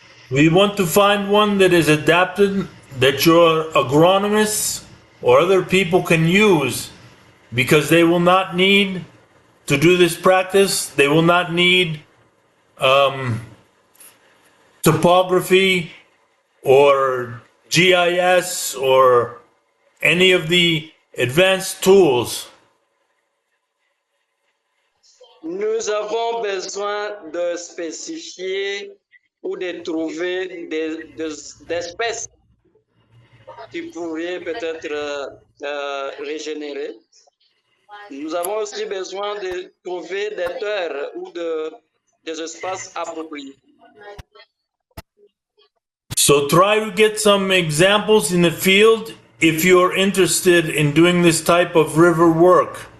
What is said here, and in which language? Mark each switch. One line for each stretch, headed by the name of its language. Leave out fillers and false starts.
English: We want to find one that is adapted, that your agronomists or other people can use, because they will not need to do this practice. They will not need topography or GIS or any of the advanced tools.
French: Nous avons besoin de spécifier ou de trouver des espèces qui pourraient peut-être régénérer. Nous avons aussi besoin de trouver des terres ou des espaces appropriés.
English: So try to get some examples in the field if you're interested in doing this type of river work.